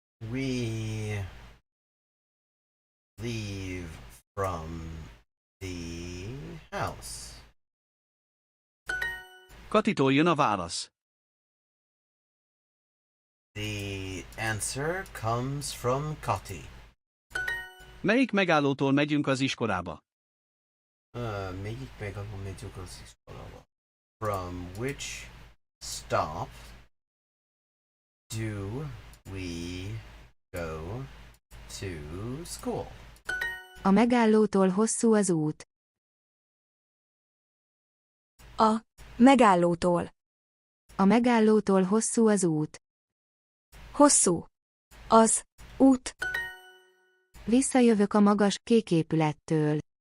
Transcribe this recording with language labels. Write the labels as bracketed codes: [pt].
[en] We leave from the house. [hu] Katitól jön a válasz. [en] The answer comes from Kati. [hu] Melyik megállótól megyünk az iskolába? Melyik megállótól megyünk az iskolába? [en] From which stop do we go to school? [hu] A megállótól hosszú az út. A megállótól. A megállótól hosszú az út. Hosszú. Az út. Visszajövök a magas, kék épülettől.